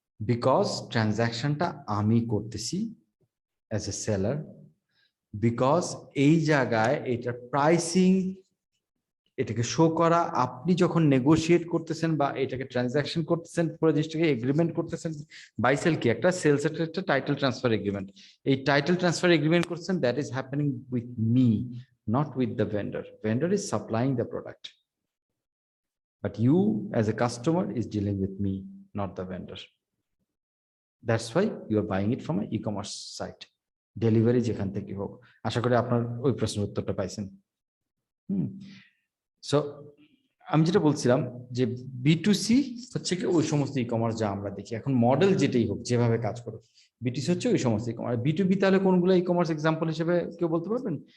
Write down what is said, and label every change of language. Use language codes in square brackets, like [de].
[bn] Because ট্রানজাকশনটা আমি করতেছি as a seller, because এই জায়গায় এটা প্রাইসিং, এটাকে শো করা, আপনি যখন নেগোশিয়েট করতেছেন বা এটাকে ট্রানজাকশন করতেছেন, পুরো জিনিসটাকে এগ্রিমেন্ট করতেছেন, বাই সেল কি একটা সেলস এর একটা টাইটেল ট্রান্সফার এগ্রিমেন্ট, এই টাইটেল ট্রান্সফার এগ্রিমেন্ট করছেন, [en] That is happening with me, not with the vendor. Vendor is supplying the product, but you as a customer is dealing with me, not the vendor. That's why you are buying it from an e-commerce site. [bn] Delivery যেখান থেকে হোক। আশা করি আপনার ওই প্রশ্নের উত্তরটা পাইছেন। So আমি যেটা বলছিলাম যে B2C হচ্ছে কি ওই সমস্ত ই কমার্স যা আমরা দেখি, এখন মডেল যেটাই হোক, যেভাবে কাজ করুক, B2C হচ্ছে ওই সমস্ত ই কমার্স। B2B তাহলে কোনগুলো ই কমার্স এক্সাম্পল হিসেবে কেউ বলতে পারবেন?